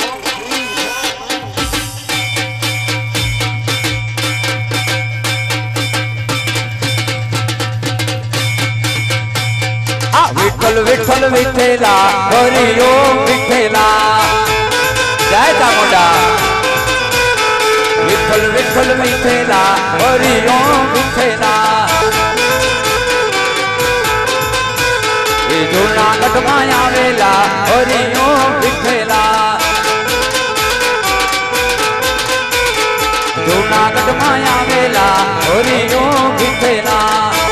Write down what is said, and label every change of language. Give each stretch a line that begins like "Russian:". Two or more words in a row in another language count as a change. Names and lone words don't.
Marathi: विठ्ठल विठ्ठल विठ्ठला हरी ओम विठ्ठला जय चामुंडा. विठ्ठल विठ्ठल विठ्ठला हरी ओम विठ्ठला.
Gujarati: એ જૂનાગઢમાં આવેલા હરી ઓમ વિઠ્ઠલા, જૂનાગઢમાં આવેલા હરી ઓમ વિઠ્ઠલા.